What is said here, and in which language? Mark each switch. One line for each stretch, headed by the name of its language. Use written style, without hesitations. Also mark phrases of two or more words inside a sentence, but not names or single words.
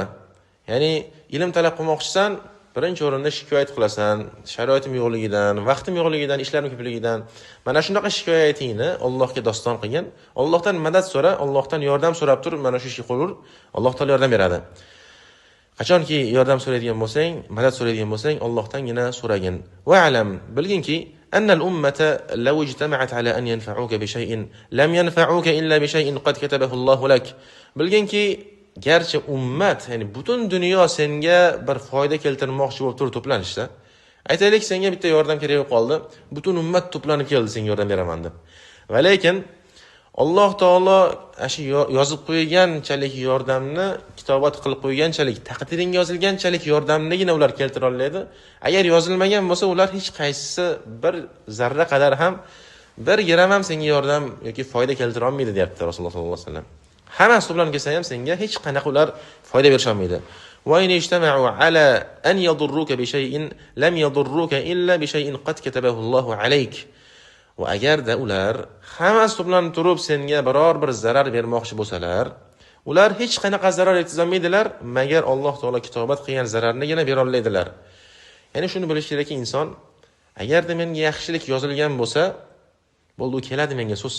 Uzbek: Ya'ni ilm talab qilmoqchisan, birinchi o'rinda shikoyat qilasan, sharoitim yo'qligidan, vaqtim yo'qligidan, ishlarim ko'pligidan. Mana shunaqa shikoyatingni Allohga doston qilgin. Allohdan madad so'ra, Allohdan yordam so'rab tur, mana shu ishni qilur, Alloh taolo yordam beradi. Qachonki yordam so'raydigan bo'lsang, madad so'raydigan bo'lsang, Allohdangina so'ragin.
Arabic: واعلم,
Uzbek: bilginki,
Arabic: أن الأمة لو اجتمعت على أن ينفعوك بشيء لم ينفعوك إلا بشيء قد كتبه الله لك.
Uzbek: Bilginki, garchi ummat, ya'ni butun dunyo senga bir foyda keltirmoqchi bo'lib turib to'planishsa, aytaylik senga bitta yordam kerak bo'lib qoldi, butun ummat to'planib keldi senga yordam beraman deb. Va lekin Alloh taolo ashi yozib qo'yganchalik yordamni, kitobat qilib qo'yganchalik, taqdiringa yozilganchalik yordamnigina ular keltira oladi. Agar yozilmagan bo'lsa, ular hech qaysisi bir zarra qadar ham, bir gram ham senga yordam yoki foyda keltira olmaydi, deyapti Rasululloh
Arabic: صلى الله عليه وسلم.
Uzbek: Hammasi to'planib kelsa ham senga hech qanaqa ular foyda berisha olmaydi.
Arabic: وإن اجتمعوا على أن يضروك بشيء لم يضروك إلا بشيء قد كتبه الله عليك.
Uzbek: Va agarda ular hammasi to'planib turib senga biror bir zarar bermoqchi bo'lsalar, ular hech qanaqa zarar yetkaza olmaydilar, magar Alloh taolo kitobat qilgan zararnigina bera oladilar. Ya'ni shuni bilish kerakki, inson agarda menga yaxshilik yozilgan bo'lsa, bo'ldi, u keladi menga so'zsiz.